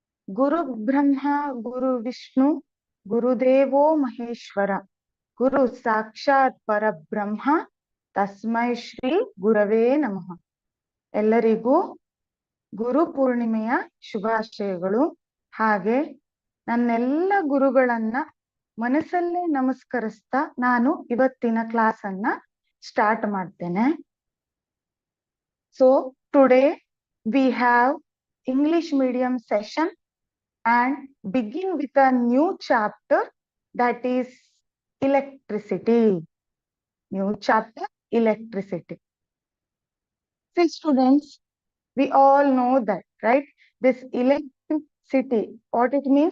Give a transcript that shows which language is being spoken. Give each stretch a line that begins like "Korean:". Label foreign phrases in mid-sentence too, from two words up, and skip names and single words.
Sanskrit: ಗುರು ಬ್ರಹ್ಮ ಗುರು ವಿಷ್ಣು ಗುರುದೇವೋ ಮಹೇಶ್ವರ ಗುರು ಸಾಕ್ಷಾತ್ ಪರಬ್ರಹ್ಮ ತಸ್ಮೈ ಶ್ರೀ ಗುರವೇ ನಮಃ.
Kannada: ಎಲ್ಲರಿಗೂ ಗುರು ಪೂರ್ಣಿಮೆಯ ಶುಭಾಶಯಗಳು. ಹಾಗೆ ನನ್ನೆಲ್ಲ ಗುರುಗಳನ್ನ ಮನಸ್ಸಲ್ಲೇ ನಮಸ್ಕರಿಸ್ತಾ ನಾನು ಇವತ್ತಿನ ಕ್ಲಾಸ್ ಅನ್ನ ಸ್ಟಾರ್ಟ್ ಮಾಡ್ತೇನೆ.
English: so today we have English medium session and begin with a new chapter, that is electricity. New chapter, electricity. See students, we all know that, right? This electricity, what it means?